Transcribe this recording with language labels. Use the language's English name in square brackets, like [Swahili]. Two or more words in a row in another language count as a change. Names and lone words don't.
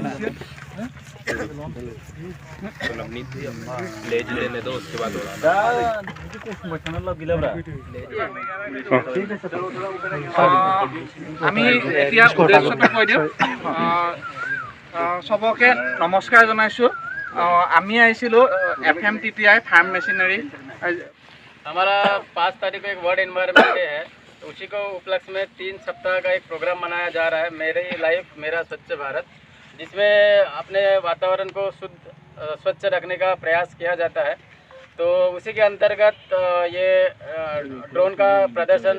[Assamese] আমি এতিয়া উদ্দেশ্যটো কৈ দিওঁ চবকে নমস্কাৰ জনাইছোঁ আমি আহিছিলোঁ FMTTI फार्म मशीनरी [Hindi] हमारा 5 तारीख को एक वर्ल्ड एनवायरनमेंट डे है तो उसी को उपलक्ष्य में 3 सप्ताह का एक प्रोग्राम मनाया जा रहा है मेरी लाइफ मेरा स्वच्छ भारत जिसमें अपने वातावरण को स्वच्छ रखने का प्रयास किया जाता है तो उसी के अंतर्गत ये ड्रोन का प्रदर्शन